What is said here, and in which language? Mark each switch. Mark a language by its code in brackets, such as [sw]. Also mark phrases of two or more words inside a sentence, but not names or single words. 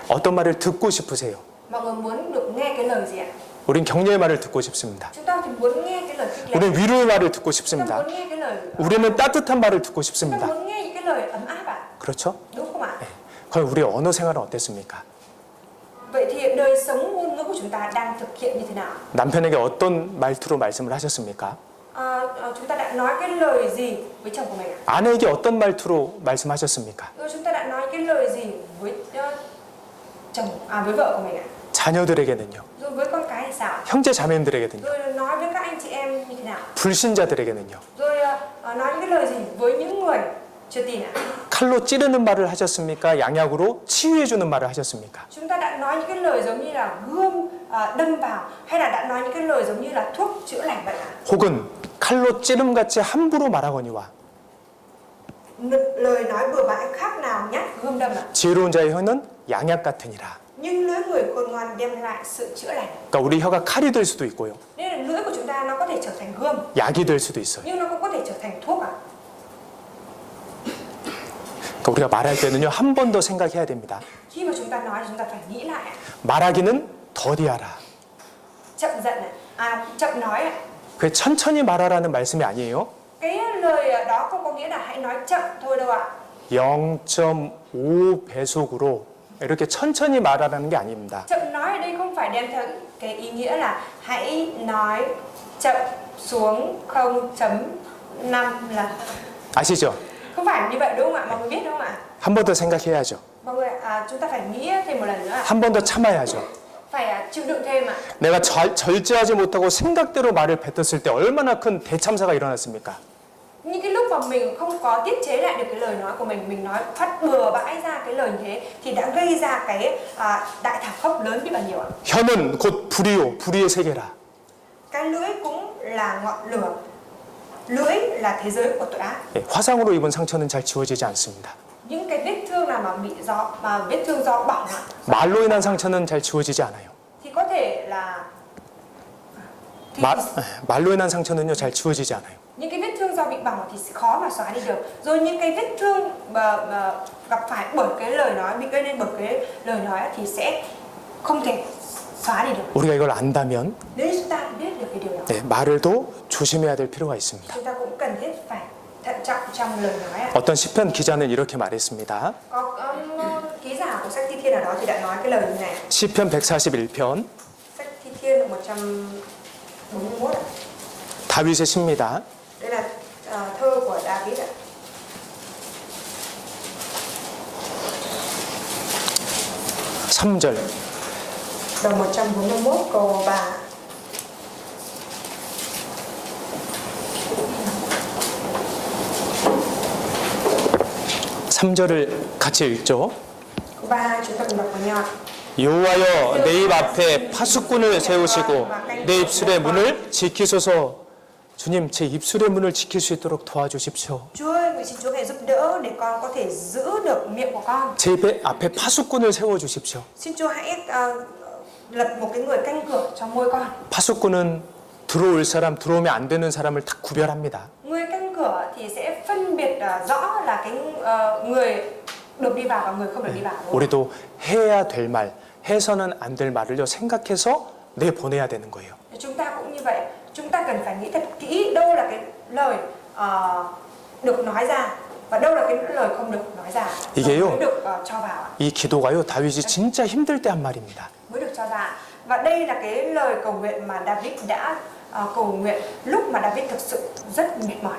[ko] 어떤 말을 듣고 싶으세요? [vi] Mọi người muốn được nghe cái lời gì ạ? [ko] 우린 격려의 말을 듣고 싶습니다. [vi] Chúng ta thì muốn nghe cái lời khích lệ. [ko] 우리는 위로의 말을 듣고 [vi] Chúng ta [ko] 싶습니다. [vi] muốn nghe cái lời. [ko] 우리는 따뜻한 말을 듣고 [vi] Chúng ta [ko] 싶습니다. [vi] muốn nghe những cái lời ấm áp ạ. [ko] 그렇죠? [vi] Đúng không ạ? [ko] 그럼 우리 언어 생활은 어땠습니까? [vi] Vậy thì đời sống ngôn ngữ của chúng ta đang thực hiện như thế nào? [ko] 남편에게 어떤 말투로 말씀을 하셨습니까? [vi] Chúng ta đã nói cái lời gì với chồng của mình ạ? [ko] 아내에게 어떤 말투로 말씀하셨습니까? [vi] Rồi chúng ta đã nói cái lời gì với với vợ của mình ạ? [ko] 자녀들에게는요. [vi] Rồi với con cái thì sao? [ko] 형제 자매들에게는요. [vi] Rồi nói với các anh chị em như thế nào? [ko] 불신자들에게는요. [vi] Rồi nói những cái lời gì với những người chưa tin ạ? [ko] 칼로 찌르는 말을 하셨습니까? 양약으로 치유해주는 말을 하셨습니까? [vi] Chúng ta đã nói những cái lời giống như là gươm đâm vào hay là đã nói những cái lời giống như là thuốc chữa lành vậy ạ? [ko] 혹은 칼로 찌름같이 함부로 말하거니와 [vi] lời nói bừa bãi khác nào nhát gươm đâm ạ. [ko] 지혜로운 자의 혀는 양약 같으니라. [vi] Nhưng lưỡi người khôn ngoan đem lại sự chữa lành. [ko] 그러니까 우리 혀가 칼이 될 수도 있고요. [vi] Nên là lưỡi của chúng ta nó có thể trở thành gươm, [ko] 약이 될 수도 있어요. [vi] nhưng nó cũng có thể trở thành thuốc ạ. [ko] 그러니까 우리가 말할 때는요, 한 번 더 생각해야 됩니다. [vi] Khi mà chúng ta nói thì chúng ta phải nghĩ lại ạ. [ko] 말하기는 더디하라. [vi] Chậm giận ạ. Chậm nói ạ. [ko] 그게 천천히 말하라는 말씀이 아니에요. [vi] Cái lời đó không có nghĩa là hãy nói chậm thôi đâu ạ. [ko] 0.5 배속으로 이렇게 천천히 말하라는 게 아닙니다. [vi] Chậm nói ở đây không phải đem theo cái ý nghĩa là hãy nói chậm xuống 0.5 là [ko] 아시죠? [vi] không phải như vậy đúng không ạ? Mọi người biết đúng không ạ? [ko] 한 번 더 생각해야죠. [vi] Mọi người chúng ta phải nghĩ thêm một lần nữa ạ. [ko] 한 번 더 참아야죠. [vi] Phải chịu đựng thêm ạ. [ko] 내가 절제하지 못하고 생각대로 말을 뱉었을 때 얼마나 큰 대참사가 일어났습니까? [vi] Những cái lúc mà mình không có tiết chế lại được cái lời nói của mình nói phát bừa bãi ra cái lời như thế thì đã gây ra cái đại thảm khốc lớn biết bao nhiêu ạ. [ko] 혀는 곧 불이요, 불의의 세계라. [vi] Cái lưỡi cũng là ngọn lửa. Lưỡi là thế giới của tội ác. [ko] 예, 화상으로 입은 상처는 잘 지워지지 않습니다. [vi] Những cái vết thương nào mà bị vết thương do bỏng ạ, [ko] 말로 인한 상처는 잘 지워지지 않아요. [vi] thì có thể là [ko] 말로 인한 상처는요, 잘 지워지지 않아요. [vi] những cái vết thương do bị bỏng thì sẽ khó mà xóa đi được. Rồi những cái vết thương mà gặp phải bởi cái lời nói, bị gây nên bởi cái lời nói thì sẽ không thể xóa đi được. [ko] 우리가 이걸 안다면 [vi] Nếu chúng ta biết được cái điều đó, [ko] 네, 말을도 조심해야 될 필요가 있습니다. [vi] chúng ta cũng cần thiết phải thận trọng trong lời nói ạ. [ko] 어떤 시편 기자는 이렇게 말했습니다. [vi] Có ký giả của sách Thi Thiên ở đó thì đã nói cái lời như này. [ko] 시편 141편 [vi] Sách Thi Thiên 141 ạ. [ko] 다윗의 시입니다. [vi] Đây là thơ của David ạ. [ko] (3절) [vi] Đồng 141 câu 3. [ko] (3절을) 같이 읽죠. [vi] Câu 3 chúng ta cùng đọc với nhau. [ko] 여호와여 내 입 앞에 파수꾼을 세우시고 내 입술의 문을 지키소서. 주님, 제 입술의 문을 지킬 수 있도록 도와주십시오. [vi] Chúa ơi, nguyện xin Chúa hãy giúp đỡ để con có thể giữ được miệng của con. [ko] 제 입 앞에 파수꾼을 세워주십시오. [vi] Xin Chúa hãy lập một cái người canh cửa trong môi con. [ko] 파수꾼은 들어올 사람, 들어오면 안 되는 사람을 다 구별합니다. [vi] Người canh cửa thì sẽ phân biệt rõ là cái người được đi vào và người không được đi vào. [ko] 우리도 해야 될 말, 해서는 안 될 말을요 생각해서 내보내야 되는 거예요. [vi] Chúng ta cũng như vậy. Chúng ta cần phải nghĩ thật kỹ đâu là cái lời được nói ra và đâu là cái lời không được nói ra. [ko] 이게요. [vi] Mới được cho vào. [ko] 이 기도가요 다윗이 진짜 힘들 때 한 말입니다. [vi] Mới được cho ra. Và đây là cái lời cầu nguyện mà David đã cầu nguyện lúc mà David thực sự rất mệt mỏi.